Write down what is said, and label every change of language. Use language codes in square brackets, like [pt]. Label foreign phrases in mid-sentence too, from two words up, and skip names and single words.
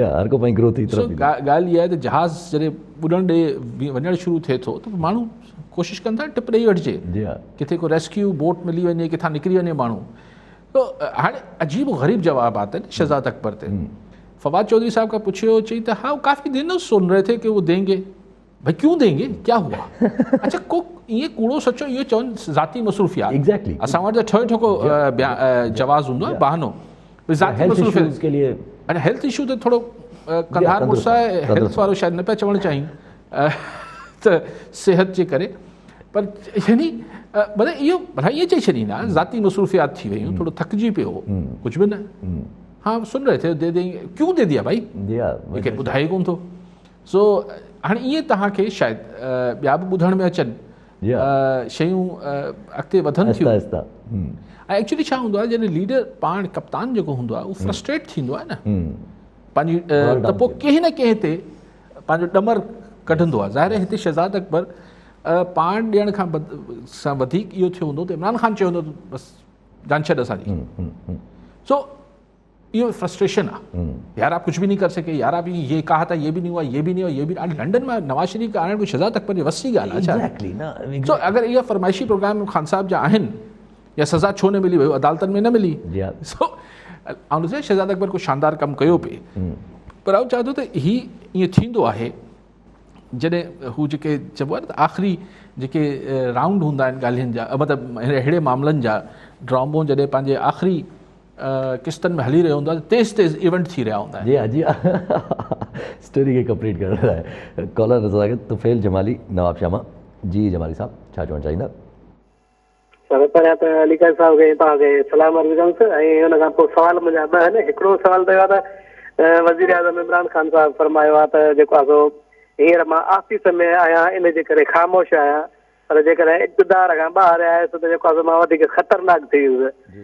[sd] हर को पंहिंजी ग्रोथ जी तरफ़। ॻाल्हि इहा आहे त जहाज़ जॾहिं ॿुॾण ॾे वञणु शुरू थिए थो त माण्हू कोशिशि कनि था टिप ॾेई वठिजे, किथे को रेस्क्यू बोट मिली वञे, किथां निकिरी वञे माण्हू। त हाणे अजीब ग़रीब जवाबात आहिनि शहज़ाद अकबर ते। [ur] फवाद चौधरी साहब [sd] का पूछियो, चई त [ur] ہاں کافی دنوں سن رہے تھے کہ وہ دیں گے. بھائی کیوں دیں گے، کیا ہوا? [sd] अच्छा को ये कूड़ो सचो इहो चवनि ज़ाती मसरूफ़ियात, असां वटि त ठोए ठोको जवाज़ हूंदो आहे, बहानो ज़ाती मसरूफ़ियात [ur] کے لیے. [sd] अरे हेल्थ इशू त थोरो कंधार मुड़ुस आहे, हेल्थ वारो शायदि न पिया चवणु चाहिनि त सिहत जे करे, पर यानी मतिलबु इहो भला ईअं चई छॾींदा ज़ाती मसरूफ़ियात थी वियूं, थोरो थकिजी पियो, कुझु बि न। [ur] ہاں سن رہے تھے، دے دیں گے، کیوں دے دیا بھائی, [sd] मूंखे ॿुधाए कोन थो। सो हाणे ईअं तव्हांखे शायदि ॿिया बि ॿुधण में अचनि शयूं अॻिते वधनि थियूं। ऐं एक्चुअली छा हूंदो आहे, जॾहिं लीडर पाण कप्तान जेको हूंदो आहे उहो फ्रस्ट्रेट थींदो आहे न, पंहिंजी त पोइ कंहिं न कंहिं ते पंहिंजो ॾमर कढंदो आहे। ज़ाहिर आहे हिते शहज़ाद अकबर पाण ॾियण खां सां वधीक इहो थियो हूंदो त इमरान ख़ान चयो हूंदो बसि जान छॾ असांजी। [ur] سو یہ فرسٹریشن ہے یار، آپ کچھ بھی نہیں کر سکے یار، آپ یہ کہا تھا یہ بھی نہیں ہوا، یہ بھی نہیں ہوا، یہ بھی نہیں. [sd] लंडन में नवाज शरीफ [ur] کا آنے کو [sd] शहज़ाद अकबर जी वसी ॻाल्हि आहे। एग्जैक्टली ना। [ur] سو اگر یہ فرمائشی پروگرام [sd] खान साहब जा आहिनि या सज़ा छो न मिली, भई अदालतनि में न मिली। सो ऐं शहज़ाद अकबर को शानदार कमु कयो पे, पर आउं चाहियां थो त हीउ ईअं थींदो आहे जॾहिं हू जेके चइबो आहे न आख़िरी जेके राउंड हूंदा आहिनि ॻाल्हियुनि जा, मतिलबु अहिड़े मामलनि जा ड्रामो जॾहिं पंहिंजे आख़िरी किस्तनि में हली रहियो हूंदो आहे, तेज़ तेज़ इवेंट थी रहिया हूंदा आहिनि। [ur] جی سٹوری کھے کمپلیٹ کر رہا ہے کالر نظر طفیل جمالی نواب شاما. [sd] जी जमाली साहब छा चवणु चाहींदा? सर पहिरियां त अलीगढ़ साहब खे तव्हांखे सलाम अर्ज़ु कंदुसि, ऐं हुन खां पोइ सुवाल मुंहिंजा ॿ आहिनि। हिकिड़ो सुवाल त इहो आहे त वज़ीर आज़म इमरान ख़ान साहब फरमायो आहे त जेको आहे सो हींअर मां ऑफिस में आहियां, इन जे करे ख़ामोश आहियां, पर जेकॾहिं इक़्तिदार खां ॿाहिरि आयुसि त जेको आहे मां वधीक ख़तरनाक थी वियुसि।